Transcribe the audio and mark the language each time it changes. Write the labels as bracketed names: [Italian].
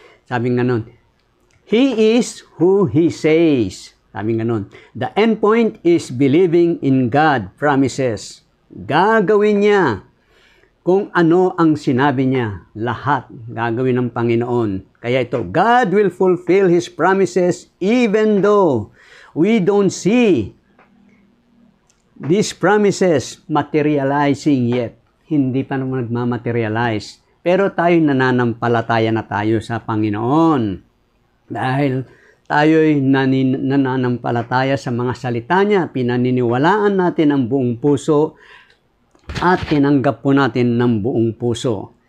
[Filipino] Sabi nga nun, [English] He is who He says. [Filipino] Sabi nga nun, [English] the end point is believing in God promises. [Filipino] Gagawin niya kung ano ang sinabi niya, lahat gagawin ng Panginoon. Kaya ito, [English] God will fulfill His promises even though we don't see these promises materializing yet. [Filipino] Hindi pa naman nagmamaterialize. Pero tayo nananampalataya na tayo sa Panginoon. Dahil tayo'y nananampalataya sa mga salita niya, pinaniniwalaan natin ang buong puso at tinanggap po natin ng buong puso.